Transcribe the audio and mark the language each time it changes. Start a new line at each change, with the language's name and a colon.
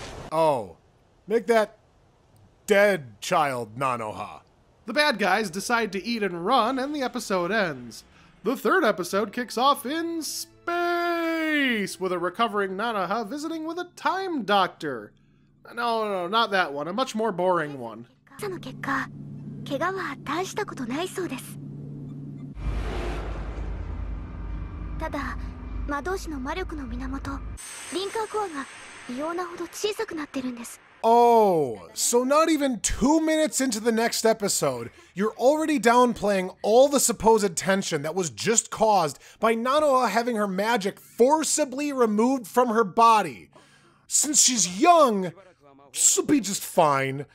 English: Oh, make that Dead Child Nanoha. The bad guys decide to eat and run, and the episode ends. The third episode kicks off in space, with a recovering Nanoha visiting with a time doctor. No, not that one, a much more boring one.
Japanese: その結果、怪我は大したことないそうです。ただ、魔導士の魔力の源、リンカーコアが異様なほど小さくなってるんです。
English: Oh, so not even 2 minutes into the next episode, you're already downplaying all the supposed tension that was just caused by Nanoha having her magic forcibly removed from her body. Since she's young, she'll be just fine.